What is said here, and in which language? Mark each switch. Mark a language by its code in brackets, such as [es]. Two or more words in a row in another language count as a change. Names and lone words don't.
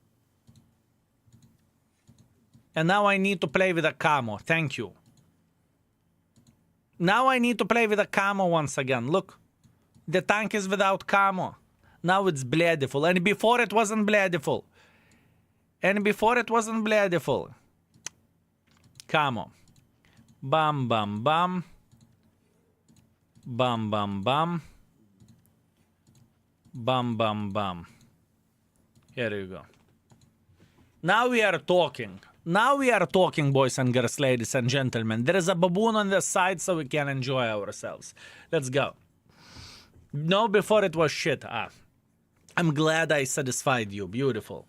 [en] And now I need to play with a camo. Thank you. Now I need to play with a camo once again. Look. The tank is without camo. Now it's Bladeful. And before it wasn't Bladeful. And before it wasn't Bladeful. Camo. Bam, bam, bam. Bam, bam, bam. Bam, bam, bam. Here you go. Now we are talking. Now we are talking, boys and girls, ladies and gentlemen. There is a baboon on the side, so we can enjoy ourselves. Let's go. No, before it was shit. I'm glad I satisfied you. Beautiful.